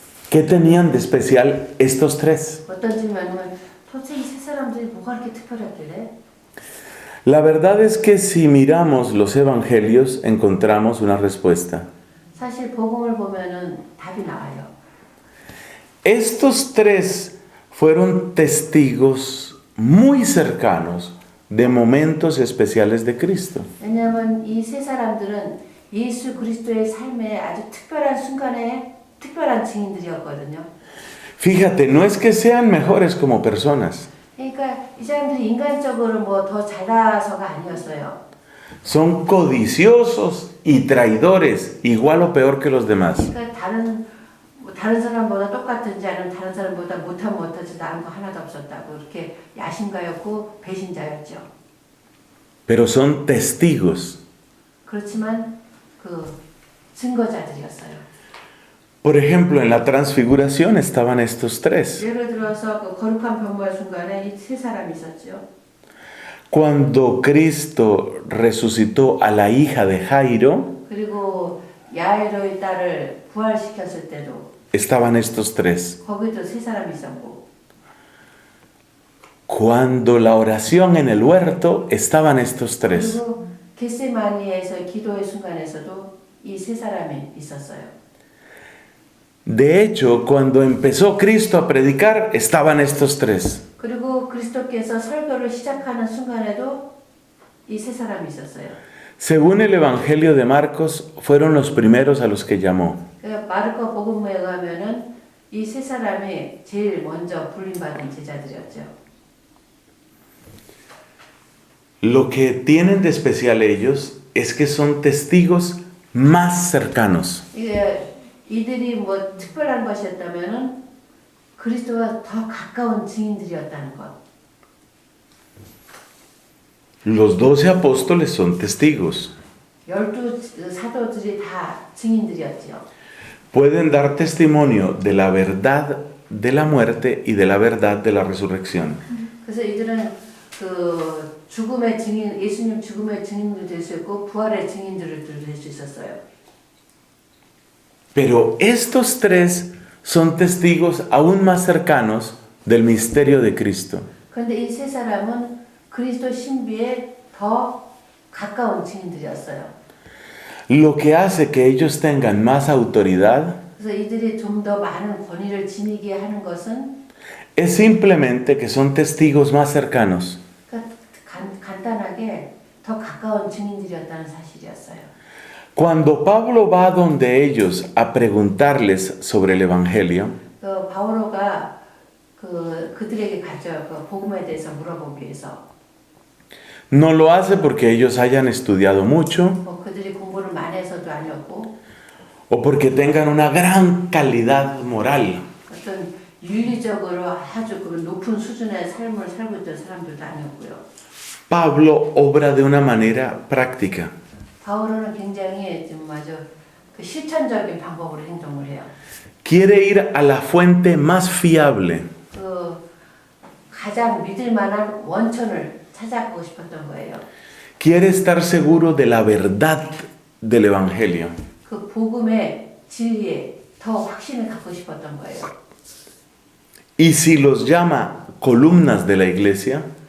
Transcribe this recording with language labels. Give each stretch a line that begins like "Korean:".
Spanish: ¿Qué tenían de especial estos tres?
Korean: 어떤 질문은 도대체 이 세 사람들이 뭐가 그렇게 특별했길래?
Spanish: La verdad es que si miramos los evangelios encontramos una respuesta.
Korean: 사실 복음을 보면은 답이 나와요.
Spanish: Estos tres fueron testigos muy cercanos de momentos especiales de Cristo.
Korean: 왜냐하면 이 세 사람들은 예수 그리스도의 삶의 아주 특별한 순간에 특별한 증인들이었거든요.
Spanish: Fíjate, no es que sean mejores como personas.
Korean: 그러니까 이 사람들이 인간적으로 뭐 더 잘나서가 아니었어요.
Spanish: Son codiciosos y traidores, igual o peor que los demás.
Korean: 그러니까 다른 다른 사람보다 똑같은지 아니면 다른 사람보다 못하지 나은 거 하나도 없었다고 이렇게 야심가였고 배신자였죠.
Spanish: pero son testigos.
Korean: 그렇지만 그 증거자들이었어요.
Spanish: Por ejemplo, en la transfiguración estaban estos tres.
Korean: 예를 들어서 그 거룩한 변모의 순간에 이 세 사람이 있었죠.
Spanish: Cuando Cristo resucitó a la hija de Jairo,
Korean: 그리고 야이로의 딸을 부활시켰을 때도
Spanish: estaban estos tres.
Korean: 거기도 세 사람이 있었고
Spanish: Cuando la oración en el huerto, estaban estos tres.
Korean: 그리고 겟세마니에서 기도의 순간에서도 이 세 사람이 있었어요.
Spanish: De hecho, cuando empezó Cristo a predicar, estaban estos tres.
Korean: 그리고 그리스도께서 설교를 시작하는 순간에도 이 세 사람이 있었어요.
Spanish: Según el Evangelio de Marcos, fueron los primeros a los que llamó.
Korean: 마르코 복음에 의하면은 이 세 사람이 제일 먼저 불림받은 제자들이었죠.
Spanish: Lo que tienen de especial ellos es que son testigos más cercanos.
Korean: 이들이 뭐 특별한 것이었다면은 그리스도와 더 가까운 증인들이었다는 것.
Spanish: Los 12 apóstoles son testigos.
Korean: 12 사도들이 다 증인들이었지요.
Spanish: Pueden dar testimonio de la verdad de la muerte y de la verdad de la resurrección.
Korean: 그래서 이들은 그 죽음의 증인, 예수님 죽음의 증인도 될 수 있고 부활의 증인들도 될 수 있었어요.
Spanish: Pero estos tres son testigos aún más cercanos del misterio de Cristo.
Korean: 그런데 이 세 사람은 그리스도 신비에 더 가까운 증인들이었어요.
Spanish: Lo que hace que ellos tengan más autoridad
Korean: 그래서 이들이 좀 더 많은 권위를 지니게 하는 것은
Spanish: es simplemente que son testigos más cercanos.
Korean: 간단하게 더 가까운 증인들이었다는 사실이었어요.
Spanish: Cuando Pablo va donde ellos a preguntarles sobre el Evangelio,
Korean: 그 바오로가 그들에게 가죠. 그 복음에 대해서 물어보기 위해서.
Spanish: no lo hace porque ellos hayan estudiado mucho
Korean: 뭐 그들이 공부를 많이 해서도 아니었고,
Spanish: o porque tengan una gran calidad moral.
Korean: 어떤 윤리적으로 아주 그 높은 수준의 삶을 살고 있던 사람들도 아니었고요.
Spanish: Pablo obra de una manera práctica.
Korean: 바오로는 굉장히 좀 아주 그 실천적인 방법으로 행동을 해요.
Spanish: Quiere ir a la fuente más fiable.
Korean: 그 가장 믿을 만한 원천을 찾아가고 싶었던 거예요.
Spanish: Quiere estar seguro de la verdad del Evangelio.
Korean: 그 복음의 진리에 더 확신을 갖고 싶었던 거예요.
Spanish: Y si los llama columnas de la iglesia,